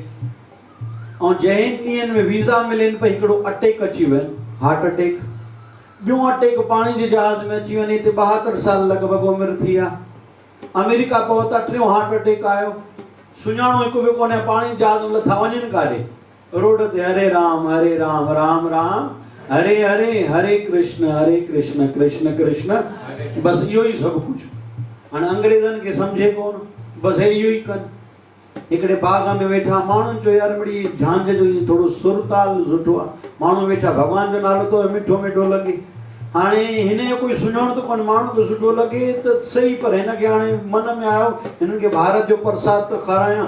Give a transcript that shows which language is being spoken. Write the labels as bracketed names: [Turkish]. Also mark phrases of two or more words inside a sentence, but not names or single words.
[Sindhi] ऐं जंहिं ॾींहंनि में वीज़ा मिलेनि पई, हिकिड़ो अटैक अची वञे, [English] heart attack. [Sindhi] ॿियो अटैक पाणी जे जहाज में अची वञे, हिते 72 साल लॻभॻि उमिरि थी आहे। अमेरिका पहुता, टियों [English] heart attack [Sindhi] आयो। सुञाणो हिकु ॿियो कोन्हे, पाणी जहाज में लथा वञनि काॾे। रोड ते हरे राम राम राम हरे हरे, हरे कृष्ण कृष्ण कृष्ण, बस इहो ई सभु कुझु। हाणे अंग्रेज़नि खे सम्झे कोन, बसि हे इहो ई कनि। हिकिड़े बाग में वेठा माण्हुनि चयो यार मिड़ी झांझ जो थोरो सुर ताल सुठो आहे। माण्हू वेठा, भॻवान जो नालो तो मिठो मिठो लॻे। हाणे हिन जो कोई सुञाणो त कोन, माण्हू खे सुठो लॻे त सही, पर हिनखे हाणे मन में आयो हिननि खे भारत जो प्रसाद त खारायां।